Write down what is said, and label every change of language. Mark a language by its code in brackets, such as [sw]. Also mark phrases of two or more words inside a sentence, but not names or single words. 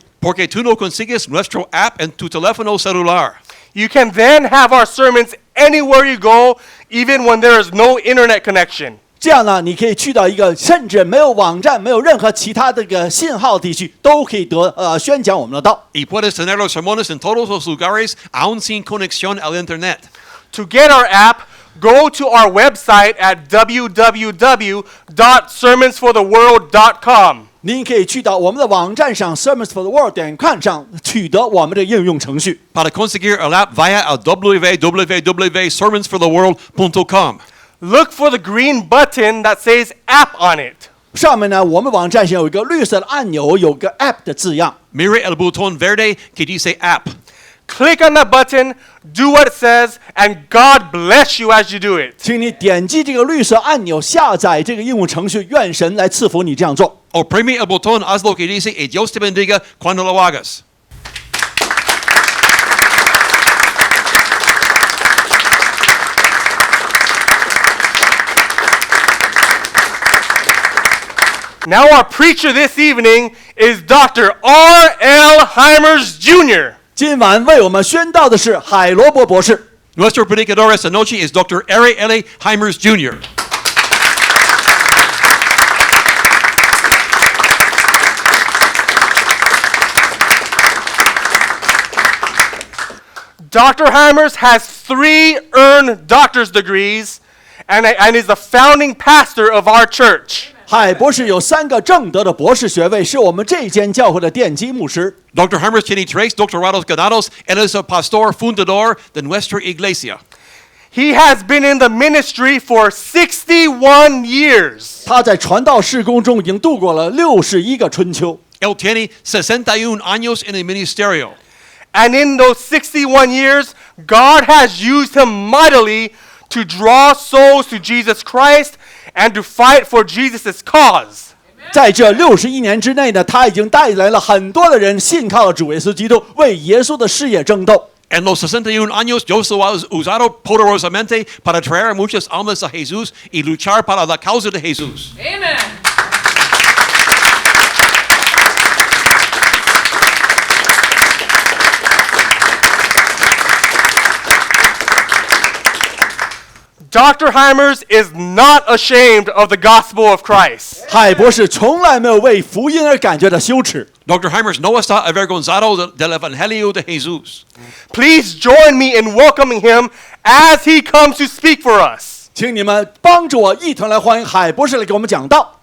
[es] Porque tú no consigues nuestro app en tu teléfono celular. [en] You can then have our sermons anywhere you go, even when there is no internet connection. [zh] 这样呢，你可以去到一个甚至没有网站、没有任何其他的个信号地区，都可以宣讲我们的道。 [es] Y puedes tener los sermones en todos los lugares, aún sin conexión al internet. [en] To get our app, go to our website at www.sermonsfortheworld.com. [zh] 您可以去到我们的网站上 sermonsfortheworld.com 上取得我们的应用程序。 [es] Para conseguir el app, vaya a www.sermonsfortheworld.com. [en] Look for the green button that says app on it. [zh] 上面呢，我们网站上有一个绿色的按钮，有个 app 的字样。 [es] Mire el botón verde que dice app. [en] Click on that button, do what it says, and God bless you as you do it. [zh] 请你点击这个绿色按钮，下载这个应用程序，愿神来赐福你这样做。 [es] Oprime el botón, haz lo que dice y Dios te bendiga cuando lo hagas. [en] Now our preacher this evening is Dr. R.L. Hymers Jr. [zh] 今晚为我们宣道的是海罗伯博士。 [es] Nuestro predicador esta noche es Dr. R.L. Hymers Jr. [en] Dr. Hymers has 3 earned doctor's degrees and is the founding pastor of our church. [zh] 海博士有3个正德的博士学位，是我们这间教会的奠基牧师。 [es] Dr. Hymers tiene 3 doctorados ganados. Él es el pastor fundador de nuestra iglesia. [en] He has been in the ministry for 61 years. [zh] 他在传道事工中已经度过了61个春秋。 [es] Él tiene 61 años en el ministerio. [en] And in those 61 years, God has used him mightily to draw souls to Jesus Christ and to fight for Jesus' cause. [zh] 在这61年之内呢，他已经带来了很多的人信靠了主耶稣基督，为耶稣的事业争斗。 [es] En los 61 años, Dios lo ha usado poderosamente para traer muchas almas a Jesús y luchar para la causa de Jesús. [en] Amen. Dr. Hymers is not ashamed of the gospel of Christ. [zh] 海博士从来没有为福音而感觉到羞耻。 [es] Dr. Hymers no está avergonzado del evangelio de Jesús. [en] Please join me in welcoming him as he comes to speak for us. [zh] 请你们帮助我一同来欢迎海博士来给我们讲道。